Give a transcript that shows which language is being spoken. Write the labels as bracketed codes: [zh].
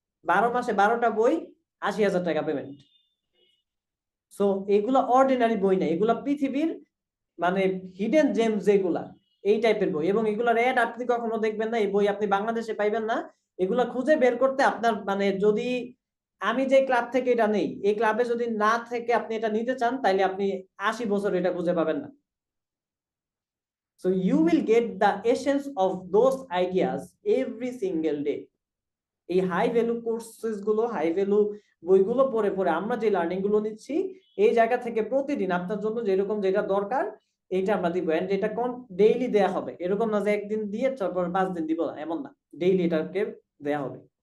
[bn] 12 মাসে 12টা বই, 80,000 টাকা পেমেন্ট। সো এগুলা অর্ডিনারি বই না, এগুলা পৃথিবীর মানে হিডেন জেম যেগুলা, এই টাইপের বই। এবং এগুলার অ্যাড আপনি কখনো দেখবেন না, এই বই আপনি বাংলাদেশে পাইবেন না। এগুলা খুঁজে বের করতে আপনার, মানে যদি আমি যে ক্লাব থেকে এটা নেই, এই ক্লাবে যদি না থেকে আপনি এটা নিতে চান, তাইলে আপনি 80 বছর এটা খুঁজে পাবেন না। [en] So you will get the essence of those ideas every single day. [bn] এই হাই ভ্যালু কোর্সেস গুলো, হাই ভ্যালু বইগুলো পড়ে পড়ে আমরা যে লার্নিং গুলো নিচ্ছি, এই জায়গা থেকে প্রতিদিন আপনার জন্য যেরকম যেটা দরকার এইটা আমরা দিব। এন্ড এটা ডেইলি দেয়া হবে, এরকম না যে একদিন দিয়ে তারপর 5 দিন দিব না, এমন না, ডেইলি এটাকে দেয়া হবে।